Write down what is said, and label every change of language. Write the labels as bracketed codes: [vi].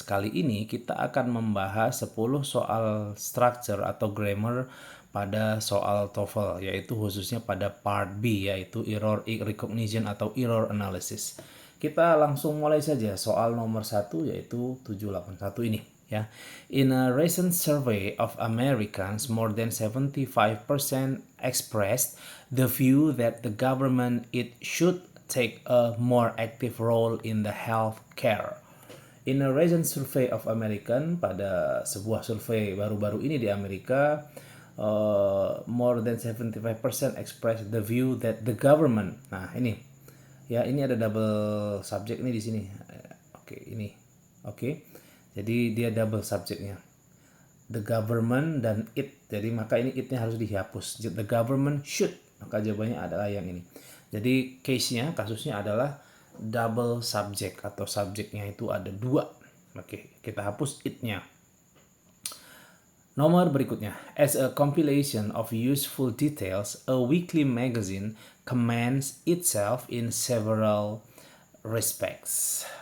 [id] Kali ini kita akan membahas 10 soal structure atau grammar pada soal TOEFL, yaitu khususnya pada part B, yaitu error recognition atau error analysis. Kita langsung mulai saja soal nomor 1, yaitu 781 ini. Ya. [en] In a recent survey of Americans, more than 75% expressed the view that the government it should take a more active role in the health care. In a recent survey of American, [id] pada sebuah survei baru-baru ini di Amerika, [en] more than 75% express the view that the government. [id] Nah, ini. Ya, ini ada double subject nih di sini. Oke, ini. Oke. Jadi dia double subjeknya. The government dan it. Jadi maka ini itnya harus dihapus. [en] The government should. [id] Maka jawabannya adalah yang ini. Jadi case-nya, kasusnya adalah double subject atau subjeknya itu ada dua. Oke, kita hapus it-nya. Nomor berikutnya. [en] As a compilation of useful details, a weekly magazine commends itself in several respects.